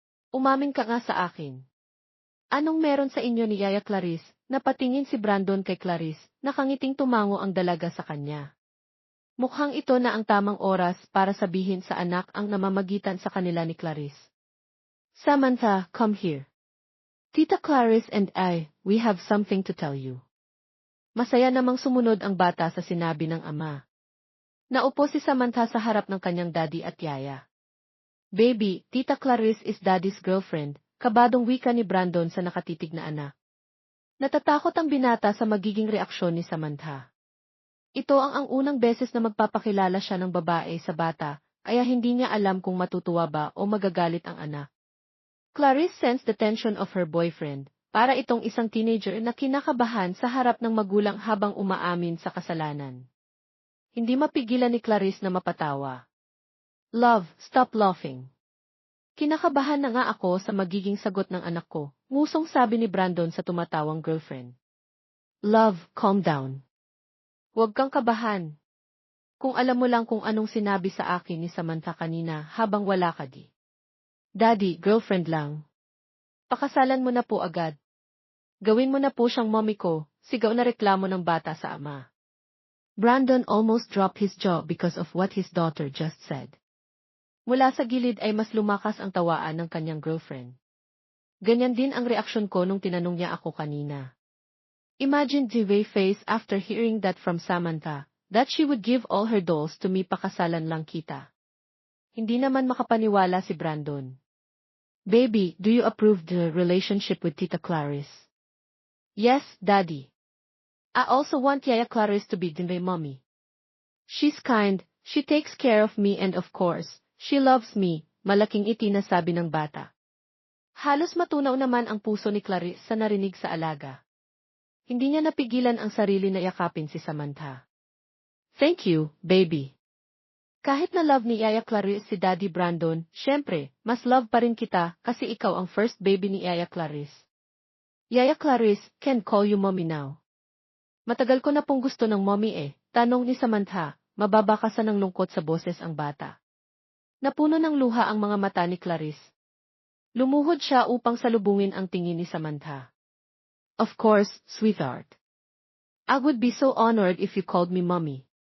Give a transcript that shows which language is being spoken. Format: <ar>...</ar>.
<tl>Umamin ka nga sa akin. Anong meron sa inyo ni Yaya Clarice? Napatingin si Brandon kay Clarice, nakangiting tumango ang dalaga sa kanya. Mukhang ito na ang tamang oras para sabihin sa anak ang namamagitan sa kanila ni Clarice.</tl> <en>Samantha, come here. Tita Clarice and I, we have something to tell you.</en> <tl>Masaya namang sumunod ang bata sa sinabi ng ama. Naupo si Samantha sa harap ng kanyang daddy at yaya.</tl> <en>Baby, Tita Clarice is daddy's girlfriend,</en> <tl>kabadong wika ni Brandon sa nakatitig na anak. Natatakot ang binata sa magiging reaksyon ni Samantha. Ito ang unang beses na magpapakilala siya ng babae sa bata, kaya hindi niya alam kung matutuwa ba o magagalit ang anak.</tl> <en>Clarice sensed the tension of her boyfriend.</en> <tl>Para itong isang teenager na kinakabahan sa harap ng magulang habang umaamin sa kasalanan. Hindi mapigilan ni Clarice na mapatawa.</tl> <en>Love, stop laughing.</en> <tl>Kinakabahan na nga ako sa magiging sagot ng anak ko, ngusong sabi ni Brandon sa tumatawang girlfriend.</tl> <en>Love, calm down.</en> <tl>Huwag kang kabahan. Kung alam mo lang kung anong sinabi sa akin ni Samantha kanina habang wala ka di. Daddy, girlfriend lang. Pakasalan mo na po agad. Gawin mo na po siyang mommy ko, sigaw na reklamo ng bata sa ama.</tl> <en>Brandon almost dropped his jaw because of what his daughter just said.</en> <tl>Mula sa gilid ay mas lumakas ang tawaan ng kanyang girlfriend. Ganyan din ang reaksyon ko nung tinanong niya ako kanina.</tl> <en>Imagine Dewey's face after hearing that from Samantha, that she would give all her dolls to me</en> <tl>pakasalan lang kita. Hindi naman makapaniwala si Brandon.</tl> <en>Baby, do you approve the relationship with Tita Clarice? Yes, Daddy. I also want Yaya Clarice to be my mommy. She's kind, she takes care of me and of course, she loves me,</en> <tl>malaking itinasabi ng bata. Halos matunaw naman ang puso ni Clarice sa narinig sa alaga. Hindi niya napigilan ang sarili na yakapin si Samantha.</tl> <en>Thank you, baby.</en> <tl>Kahit na love ni Yaya Clarice si Daddy Brandon, syempre, mas love pa rin kita kasi ikaw ang first baby ni Yaya Clarice.</tl> <en>Yaya Clarice, can call you mommy now.</en> <tl>Matagal ko na pong gusto ng mommy eh, tanong ni Samantha, mababakasan ng lungkot sa boses ang bata. Napuno ng luha ang mga mata ni Clarice. Lumuhod siya upang salubungin ang tingin ni Samantha.</tl> <en>Of course, sweetheart. I would be so honored if you called me mommy.</en>